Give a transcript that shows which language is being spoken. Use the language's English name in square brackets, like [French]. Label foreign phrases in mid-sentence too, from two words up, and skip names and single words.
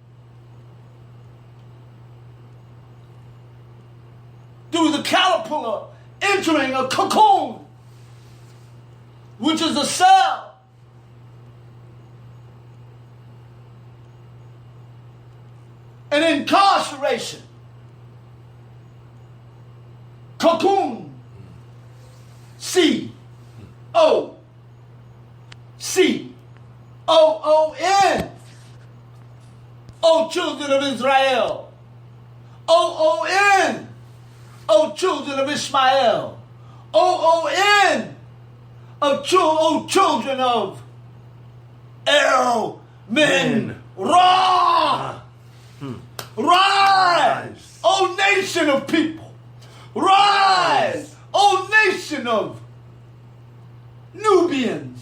[English] through the caterpillar entering a cocoon, which is a cell, an incarceration, cocoon. C-O-C-O-O-N. O children of Israel. O-O-N. O children of Ishmael. O-O-N. O children of El Men Ra. Rise, O nation of people. Rise, O nation of Nubians.